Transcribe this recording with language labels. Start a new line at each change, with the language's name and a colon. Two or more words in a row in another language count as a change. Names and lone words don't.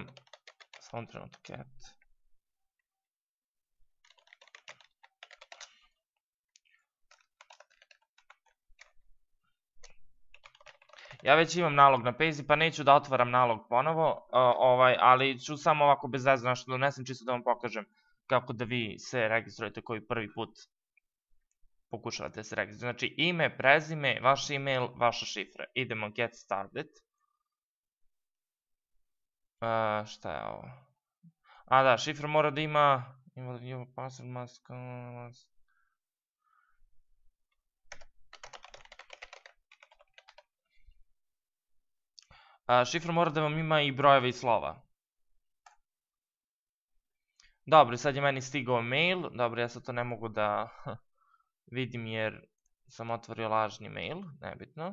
Serbian: Samo trenutak, Ja već imam nalog na Payzy, pa neću da otvaram nalog ponovo, ali ću samo ovako bez veze nešto da unesem, čisto da vam pokažem kako da vi se registrujete koji prvi put pokušavate se registrujete. Znači ime, prezime, vaš email, vaša šifra. Idemo
English: Get Started.
Serbian: Šta je ovo? Da, šifra mora da ima
English: password must...
Serbian: Šifra mora da vam ima i brojeve i slova. Dobro, sad je meni stigao mail. Dobro, ja sad to ne mogu da vidim jer sam otvorio lažni mail, nebitno.